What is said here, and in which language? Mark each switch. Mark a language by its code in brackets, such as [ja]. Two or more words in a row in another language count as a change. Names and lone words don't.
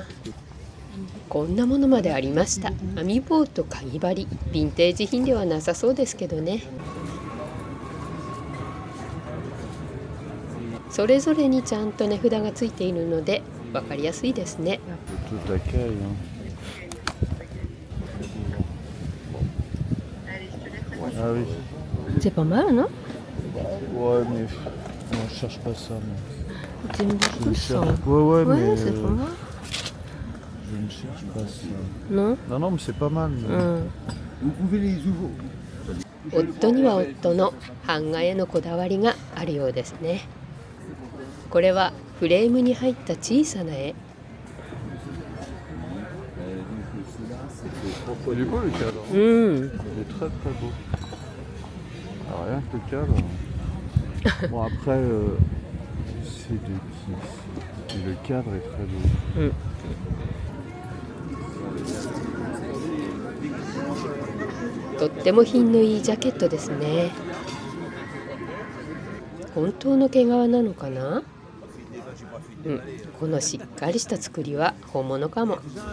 [ja] こんなものまでありました。網棒とかぎ針、ヴィンテージ品ではなさそうですけどね。それぞれにちゃんと値札がついているので分かりやすいですね。 [fr] C'est pas mal, non? Ouais, mais non, je cherche pas ça. J'aime beaucoup ça. Ouais, Ouais, mais c'est pas mal. je ne cherche pas ça. Non? Non, non, mais c'est pas mal. Vous pouvez les ouvrir. [ja] 夫には夫の版画へのこだわりがあるようですね。これはフレームに入った小さな絵。 [fr] Il est beau le cadre. [ja] うん。 [fr] Il est très très beau. Alors, rien que le cadre. Bon, après, c'est des petits. Et le cadre est très beau. [ja] うん。とっても品のいいジャケットですね。本当の毛皮なのかな？うん、このしっかりした作りは本物かも。